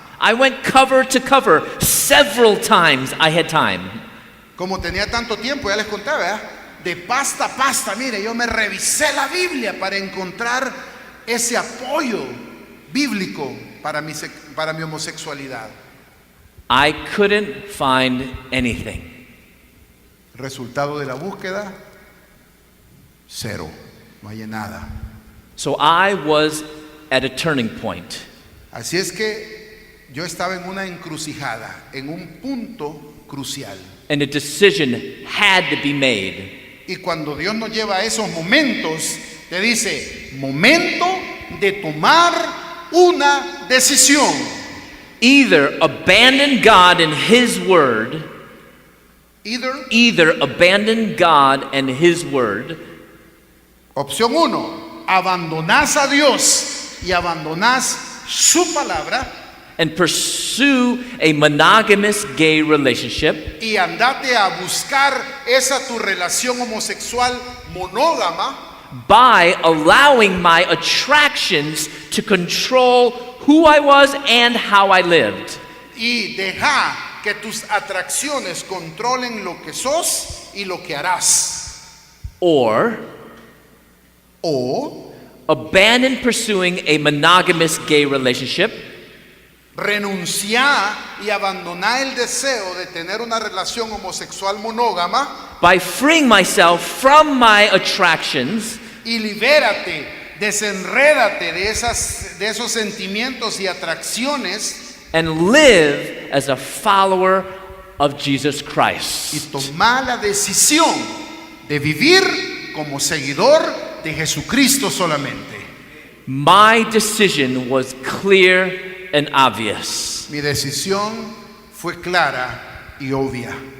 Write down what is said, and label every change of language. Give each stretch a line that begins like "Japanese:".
English: I went cover to cover several times I had time.
Spanish: Como tenía tanto tiempo, ya les conté, ¿verdad? De pasta a pasta, mire, yo me revisé la Biblia para encontrar ese apoyo bíblico para mi homosexualidad.
English: I couldn't find anything.
Spanish: Resultado de la búsqueda, cero, no hay nada.
English: So I was at a turning point.
Spanish: Así es que yo estaba en una encrucijada, en un punto crucial.
English: And a decision had to be made.
Spanish: Y cuando Dios nos lleva a esos momentos, te dice, momento de tomar una decisión.
English: Either abandon God and His Word, either abandon God and His Word,
Spanish: opción 1, abandonás a Dios y abandonás su palabra,
English: and pursue a monogamous gay relationship,
Spanish: y andate a buscar esa tu relación homosexual monógama,
English: by allowing my attractions to control who I was and how I lived.
Spanish: y deja que tus atracciones controlen lo que sos y lo que harás.
English: Or
Spanish: O
English: abandon pursuing a monogamous gay relationship,
Spanish: renunciar y abandonar el deseo de tener una relación homosexual monógama
English: by freeing myself from my attractions
Spanish: y libérate, desenrédate de esos sentimientos y atracciones
English: and live as a follower of Jesus
Spanish: y
English: Christ.
Spanish: tomar la decisión de vivir como seguidor de Jesucristo solamente.
English: My decision was clear and obvious.
Spanish: Mi decisión fue clara y obvia.